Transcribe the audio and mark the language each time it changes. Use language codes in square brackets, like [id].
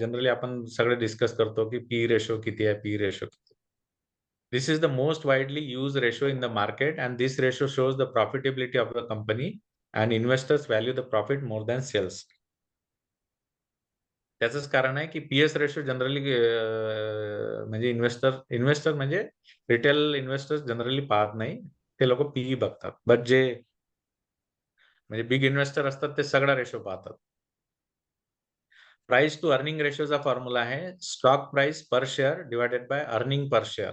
[mr] Generally आपण सगळे discuss करतो की पी रेशो किती आहे, पी रेशो किती. [en] This is the most widely used ratio in the market and this ratio shows the profitability of the company and investors value the profit more than sales. [mr] त्याचंच कारण आहे की PS ratio generally म्हणजे investor म्हणजे retail investors generally पाहत नाही. ते लोक पीई बघतात. बट जे म्हणजे बिग इन्व्हेस्टर असतात ते सगळा रेशो पाहतात. प्राइस टू अर्निंग रेशोचा फॉर्म्युला आहे stock price per share divided by earning per share.